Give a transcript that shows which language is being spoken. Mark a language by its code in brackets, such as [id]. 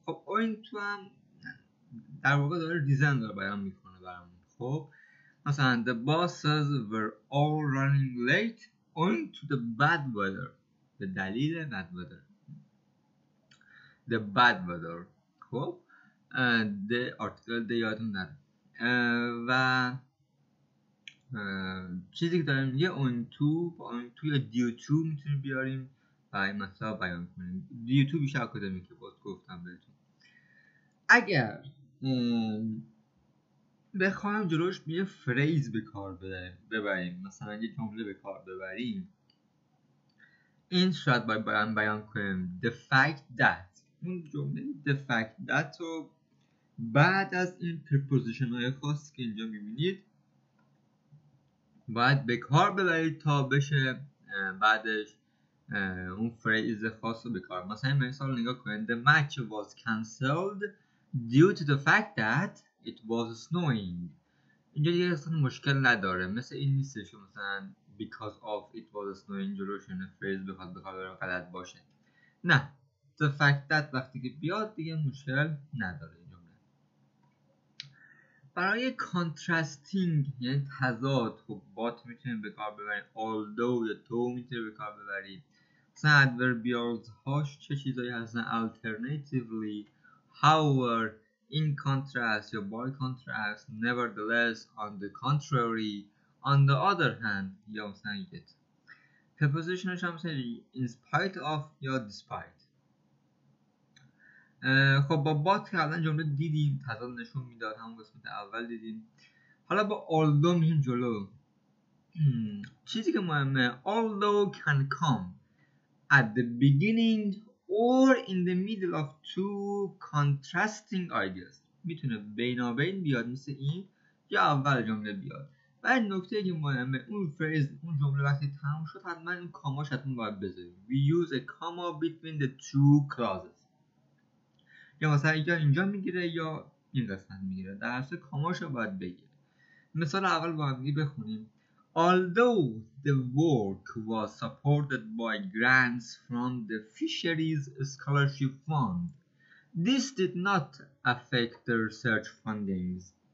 [fa] خب owing to هم در واقع داره ریزن داره بیان میکنه برامون. [en] خب مثلا the buses were all running late owing to the bad weather. [fa] به دلیل bad weather. [en] The bad weather. [fa] خب the article یادتون نره. و چیزی که داریم میگه owing to یا due to میتونیم بیاریم و این مطلب بیان کنیم. due to بیشتر اکادمیکه باز گفتم بهتون. اگر بخوایم جلوش یه فریز به کار ببریم، مثلا یه جمله به کار ببریم، این شاید باید بیان کنیم the fact that. اون جمله the fact that رو بعد از این preposition های خاص که اینجا میبینید باید به کار ببرید تا بشه بعدش اون فریز خاص رو به کار. [en] مثلا این مثال نگاه کنید the match was cancelled due to the fact that it was snowing. [fa] اینجا دیگه اصلا مشکل نداره، مثل این نیستش که مثلا because of it was snowing جلوش این فریز بخواد به کار بره غلط باشه. نه، the fact that وقتی که بیاد دیگه مشکل نداره. این جمله برای contrasting یعنی تضاد، خب بات میتونیم به کار ببریم، although یا تو میتونیم به کار ببریم. [en] مثلا adverbials هاش چه چیزایی هستن؟ alternatively, however, in contrast یا by contrast, nevertheless, on the contrary, on the other hand یا مثلا yet. prepositionش هم مثلا in spite of یا despite. [fa] خب با بات که الان جمله دیدیم تضاد نشون میداد، همون قسمت اول دیدیم. حالا با although میشیم جلو. [en] چیزی که مهمه although can come at the beginning or in the middle of two contrasting ideas. [fa] میتونه بینابین بیاد مثل این یا اول جمله بیاد. و این نکته که مهمه اون فریز اون جمله وقتی تمام شد حتما اون کاماش حتما باید بذاریم. [en] We use a comma between the two clauses. [fa] یا مثلا اینجا میگیره یا این قسمت میگیره، در اصل کاماش رو باید بگیره. مثال اول با هم بخونیم. [en] Although the work was supported by grants from the Fisheries Scholarship Fund, this did not affect the research fundings.